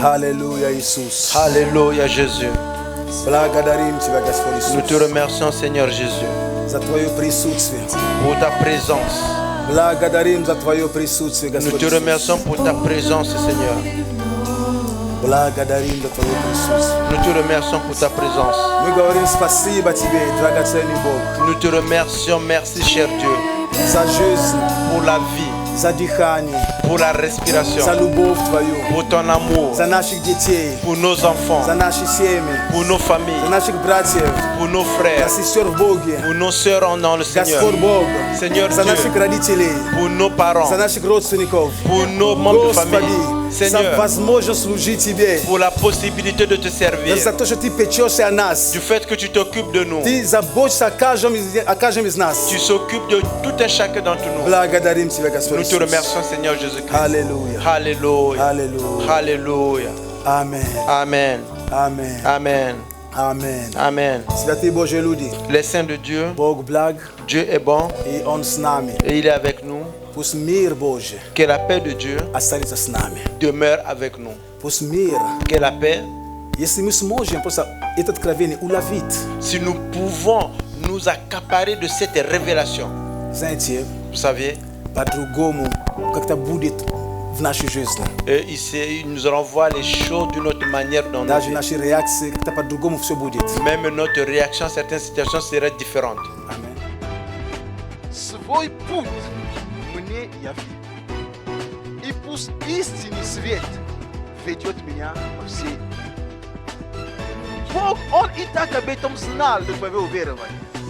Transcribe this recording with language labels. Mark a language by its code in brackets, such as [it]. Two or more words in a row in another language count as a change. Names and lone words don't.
[ru] Аллилуйя, Иисус. [fr] Alléluia, Jésus. [ru] Благодарим Тебя, Господь [fr] Nous te [ru] Иисус, [fr] remercions, Seigneur Jésus, [ru] за Твое присутствие. [fr] pour ta présence. [ru] Благодарим за Твое присутствие, [fr] Nous [ru] Господь [fr] te [ru] Иисус. [fr] remercions pour ta présence, Seigneur. [ru] Благодарим за Твое присутствие. [fr] Nous te remercions pour ta présence. [ru] Мы говорим спасибо Тебе, драгоценный Бог, [fr] Nous te remercions, merci, cher Dieu, [ru] за жизнь, [fr] pour la vie, [ru] за дыхание, [fr] pour la respiration, [ru] за любовь Твою, [fr] pour ton amour, [ru] за наших детей, [fr] pour nos enfants, [ru] за наши семьи, [fr] pour nos [ru] за [fr] familles, [ru] наших братьев, [fr] pour nos [ru] за [fr] frères, [ru] сестер в Боге, [fr] pour nos sœurs dans le Seigneur, [ru] Господь Бог, [fr] Seigneur [ru] за [fr] Dieu, [ru] наших родителей, [fr] pour nos parents, [ru] за наших родственников, [fr] pour nos membres de famille, [ru] Господи, за [fr] Seigneur, [ru] возможность служить Тебе, [fr] pour la possibilité de te servir, [ru] за то, что Ты печешься о нас, [fr] du fait que tu t'occupes de nous, [ru] Ты заботишься о каждом из нас. [fr] tu s'occupes de tout un chacun d'entre nous. [ru] Благодарим Тебя, Господь [fr] Nous te [ru] Иисус. [fr] remercions, Seigneur Jésus-Christ. [ru] Аллилуйя. [fr] Alléluia. Alléluia. Alléluia. Amen. Amen. Amen. Amen. Amen. Amen. [ru] Святые Божьи люди, [fr] Les saints de Dieu, [ru] Бог благ, [fr] Dieu est bon [ru] и Он с нами. [fr] et il est avec nous. [ru] Пусть мир Божий [fr] Que la paix de Dieu [ru] останется с нами. [fr] demeure avec nous. [ru] Пусть мир, [fr] Que la paix, [ru] если мы сможем просто это откровение уловить, [fr] si nous pouvons nous accaparer de cette révélation, [ru] знаете, [fr] vous savez, [ru] по-другому как-то будет в нашей жизни. [fr] il nous renvoie les choses d'une autre manière dans nos [ru] Даже [fr] vies. [ru] наши реакции как-то по-другому все будет. [fr] Même notre réaction à certaines situations serait différente. [ru] Аминь. Свой путь мне яви. И пусть истинный свет ведет меня по всей. Бог, Он и так об этом знал, до твоего уверования.